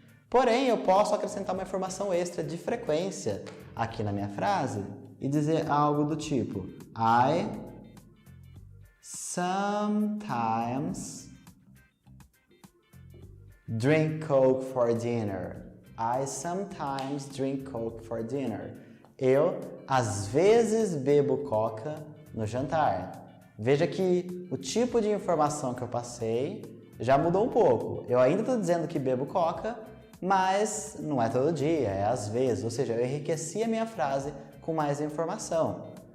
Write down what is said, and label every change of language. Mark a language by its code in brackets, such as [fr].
[pt] Porém, eu posso acrescentar uma informação extra de frequência aqui na minha frase e dizer algo do tipo [en] I sometimes drink Coke for dinner. I sometimes drink Coke for dinner. [pt] Eu, às vezes, bebo Coca no jantar. Veja que o tipo de informação que eu passei já mudou um pouco. Eu ainda estou dizendo que bebo coca, mas não é todo dia, é às vezes. Ou seja, eu enriqueci a minha frase com mais informação.